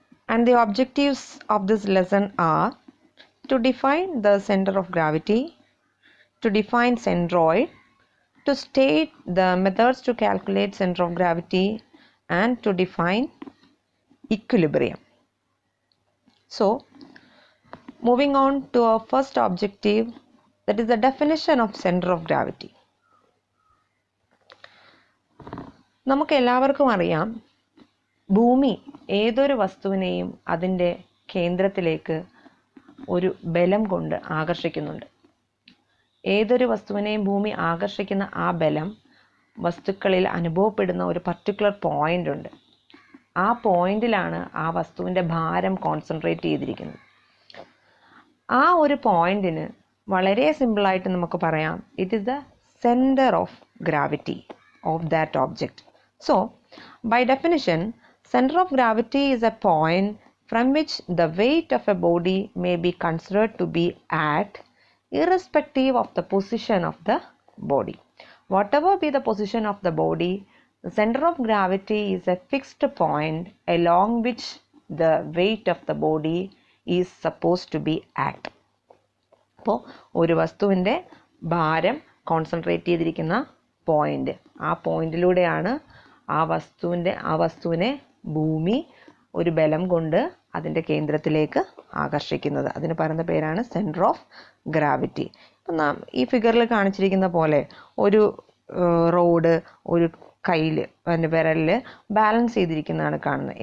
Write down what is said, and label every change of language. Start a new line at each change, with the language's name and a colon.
English: And the objectives of this lesson are to define the center of gravity, to define centroid, to state the methods to calculate center of gravity, and to define equilibrium. So, moving on to our first objective, that is the definition of center of gravity.
Malayalam: നമുക്ക് എല്ലാവർക്കും അറിയാം, ഭൂമി ഏതൊരു വസ്തുവിനെയും അതിൻ്റെ കേന്ദ്രത്തിലേക്ക് ഒരു ബലം കൊണ്ട് ആകർഷിക്കുന്നുണ്ട്. ഏതൊരു വസ്തുവിനെയും ഭൂമി ആകർഷിക്കുന്ന ആ ബലം വസ്തുക്കളിൽ അനുഭവപ്പെടുന്ന ഒരു പർട്ടിക്കുലർ പോയിന്റ് ഉണ്ട്. ആ പോയിന്റിലാണ് ആ വസ്തുവിൻ്റെ ഭാരം കോൺസെൻട്രേറ്റ് ചെയ്തിരിക്കുന്നത്. ആ ഒരു പോയിന്റിന് വളരെ സിമ്പിളായിട്ട് നമുക്ക് പറയാം,
English: It is the centre of gravity of that object. So by definition, center of gravity is a point from which the weight of a body may be considered to be at, irrespective of the position of the body. Whatever be the position of the body, the center of gravity is a fixed point along which the weight of the body is supposed to be at.
Malayalam: അപ്പോൾ ഒരു വസ്തുവിൻ്റെ ഭാരം concentrate ചെയ്തിരിക്കുന്ന point, ആ പോയിന്റിലൂടെയാണ് ആ വസ്തുവിനെ ഭൂമി ഒരു ബലം കൊണ്ട് അതിൻ്റെ കേന്ദ്രത്തിലേക്ക് ആകർഷിക്കുന്നത്. അതിന് പറയുന്ന പേരാണ് സെൻറ്റർ ഓഫ് ഗ്രാവിറ്റി. ഇപ്പം നാം ഈ ഫിഗറിൽ കാണിച്ചിരിക്കുന്ന പോലെ ഒരു റോഡ് ഒരു കയ്യിൽ അതിൻ്റെ വിരലിൽ ബാലൻസ് ചെയ്തിരിക്കുന്നതാണ് കാണുന്നത്.